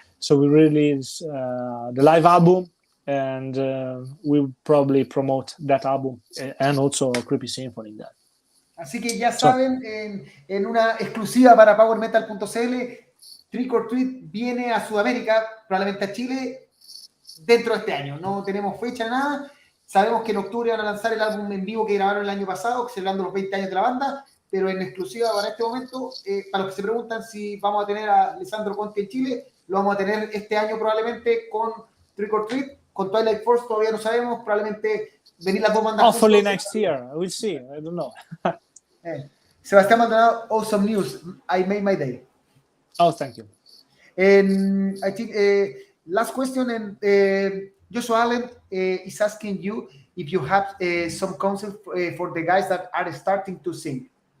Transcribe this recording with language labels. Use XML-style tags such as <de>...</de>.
<en>So we release the live album, and we'll probably promote that album and also Creepy Symphony. That.</en> <es>Así que ya saben, en una exclusiva para PowerMetal.cl, Trick or Treat viene a Sudamérica, probablemente a Chile, dentro de este año. No tenemos fecha ni nada. Sabemos que en octubre van a lanzar el álbum en vivo que grabaron el año pasado, celebrando los 20 años de la banda, pero en exclusiva para este momento, para los que se preguntan si vamos a tener a Alessandro Conti en Chile, lo vamos a tener este año probablemente con Trick or Treat, con Twilight Force todavía no sabemos, probablemente venir las 2 bandas.</es> <en>Hopefully next year, we'll see, I don't know. Sebastián Maldonado, awesome news, I made my day. Oh, thank you. And I think last question, and Joshua Allen is asking you if you have some counsel for the guys that are starting to sing.</en>